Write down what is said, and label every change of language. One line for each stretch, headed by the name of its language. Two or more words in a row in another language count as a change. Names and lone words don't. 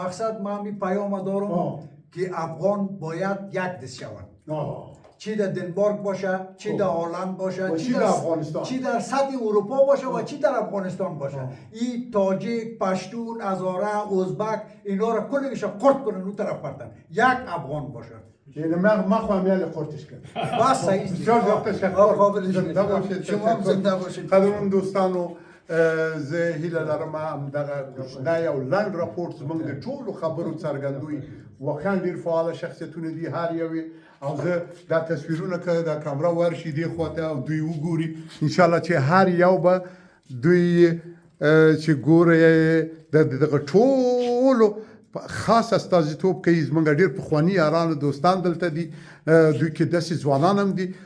Persian: مقصد ما همین پیام دارم که افغان باید یک دست شود چی در دنمارک باشه چی در هلند باشه چی در سطح اروپا باشه و چی در افغانستان باشه این تاجیک پشتون هزاره ازبک اینا را کلش قرد کنن اون طرف پرتن یک افغان باشه یعنی من خواهم یعنی قرتش کرد بس صحیح بسیار زیاد تشکر زنده باشید شما هم زنده باشید
Pashto: قدرمن دوستانو زه هیله لرم هم دغه کوچنی او لنډ راپورټ زموږ د ټولو خبرو څرګندوي واقعا ډېر فعاله شخصیتونه دي هر یوې او زه دا تصویرونه که د کامرا ورشي دې خواته او دوی وګوري انشاءالله چې هر یو به دوی چې ګوري دغه ټولو خاص استازیتوب کوي زموږ ډېر پخواني یاران دوستان دلته دي دوی کې داسې ځوانان هم دي.